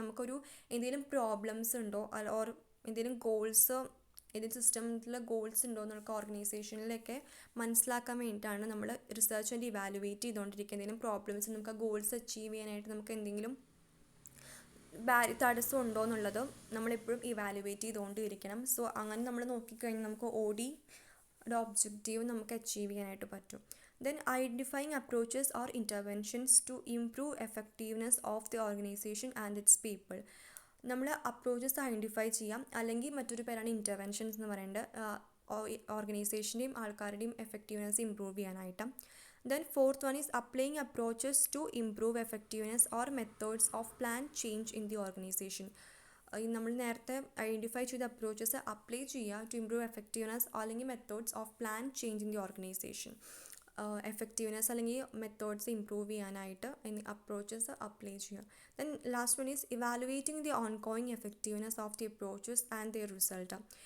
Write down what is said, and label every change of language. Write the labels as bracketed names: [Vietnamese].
[Malayalam] നമുക്കൊരു എന്തെങ്കിലും പ്രോബ്ലംസ് ഉണ്ടോ ഓർ എന്തെങ്കിലും ഗോൾസ്, ഏതെങ്കിലും സിസ്റ്റത്തിലെ ഗോൾസ് ഉണ്ടോ എന്നൊക്കെ ഓർഗനൈസേഷനിലൊക്കെ മനസ്സിലാക്കാൻ വേണ്ടിയിട്ടാണ് നമ്മൾ റിസർച്ച് ആൻഡ് ഇവാലുവേറ്റ് ചെയ്തുകൊണ്ടിരിക്കുക. എന്തെങ്കിലും പ്രോബ്ലംസ്, നമുക്ക് ആ ഗോൾസ് അച്ചീവ് ചെയ്യാനായിട്ട് നമുക്ക് എന്തെങ്കിലും തടസ്സം ഉണ്ടോ എന്നുള്ളത് നമ്മളെപ്പോഴും ഇവാലുവേറ്റ് ചെയ്തുകൊണ്ടിരിക്കണം. സോ അങ്ങനെ നമ്മൾ നോക്കിക്കഴിഞ്ഞാൽ നമുക്ക് ODയുടെ ഒബ്ജക്റ്റീവ് നമുക്ക് അച്ചീവ് ചെയ്യാനായിട്ട് പറ്റും. [English] Then identifying approaches or interventions to improve effectiveness of the organization and its people. [Malayalam] നമ്മൾ അപ്രോച്ചസ് ഐഡൻറ്റിഫൈ ചെയ്യാം, അല്ലെങ്കിൽ മറ്റൊരു പേരാണ് ഇൻ്റർവെൻഷൻസ് എന്ന് പറയുന്നത്, ഓർഗനൈസേഷൻ്റെയും ആൾക്കാരുടെയും എഫക്റ്റീവ്നെസ് ഇമ്പ്രൂവ് ചെയ്യാനായിട്ട്. [English] Then fourth one is applying approaches to improve effectiveness or methods of planned change in the organization. [Malayalam] നമ്മൾ നേരത്തെ ഐഡൻറ്റിഫൈ ചെയ്ത അപ്രോച്ചസ് അപ്ലൈ ചെയ്യുക [English] to improve effectiveness [Malayalam] അല്ലെങ്കിൽ [English] Methods of plan change in the organisation. [Malayalam] Effectiveness അല്ലെങ്കിൽ methods improve ചെയ്യാനായിട്ട് approaches apply ചെയ്യുക. [English] Then last one is evaluating the ongoing effectiveness of the approaches and their result.